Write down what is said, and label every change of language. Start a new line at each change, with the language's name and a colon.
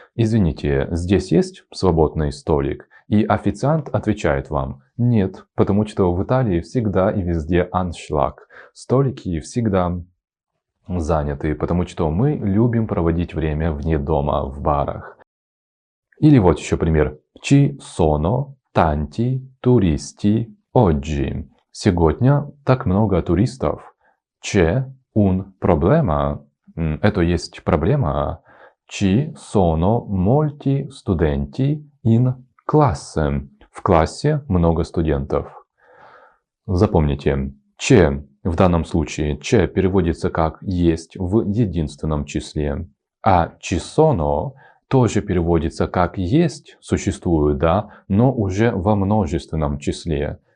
Russian: Извините, здесь есть свободный столик? И официант отвечает вам «Нет», потому что в Италии всегда и везде аншлаг. Столики всегда заняты, потому что мы любим проводить время вне дома, в барах. Или вот еще пример.
Italian: Ci sono tanti turisti oggi.
Russian: Сегодня так много туристов.
Italian: C'è un problema.
Russian: Это есть проблема.
Italian: Ci sono molti studenti in classe.
Russian: В классе много студентов. Запомните. C'è в данном случае «c'è» переводится как «есть» в единственном числе. А «ci sono» тоже переводится как «есть», существует, да, но уже во множественном числе.